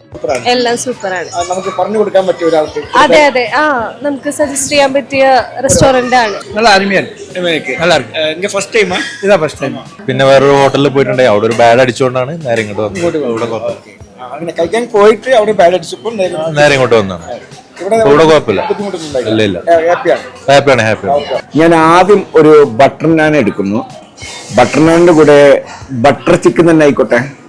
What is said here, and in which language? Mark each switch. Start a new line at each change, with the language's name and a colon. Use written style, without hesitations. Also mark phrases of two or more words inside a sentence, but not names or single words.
Malayalam: എല്ലാം സൂപ്പറാണ്. നമുക്ക് പറഞ്ഞു കൊടുക്കാൻ പറ്റിയ ഒരാൾക്ക്. അതെ അതെ, നമുക്ക് സജസ്റ്റ് ചെയ്യാൻ പറ്റിയ റെസ്റ്റോറന്റ് ആണ്. നല്ല അരുമയാണ്,
Tamil: நல்லா இருக்கு. இங்க
English: first time?
Malayalam: ഇതാ
English: first time.
Malayalam: പിന്നെ വേറൊരു ഹോട്ടലിൽ പോയിട്ടുണ്ടായി, അവിടെ ഒരു ബാഡ് അടിച്ചുകൊണ്ടാണ് നേരെ ഇങ്ങോട്ട് വന്നത്. അങ്ങനെ കഴിക്കാൻ പോയിട്ട് അവിടെ ബാഡ് അടിച്ചപ്പോൾ നേരെ ഇങ്ങോട്ട് വന്നതാണ്. ഇവിടെ കുഴപ്പമില്ല, ഇല്ല ഇല്ല, ഹാപ്പിയാണ്. ഞാൻ ആദ്യം ഒരു
English: butter naan
Malayalam: എടുക്കുന്നു.
English: butter naan
Malayalam: കൂടെ
English: butter chicken
Malayalam: തന്നെ ആയിക്കോട്ടെ.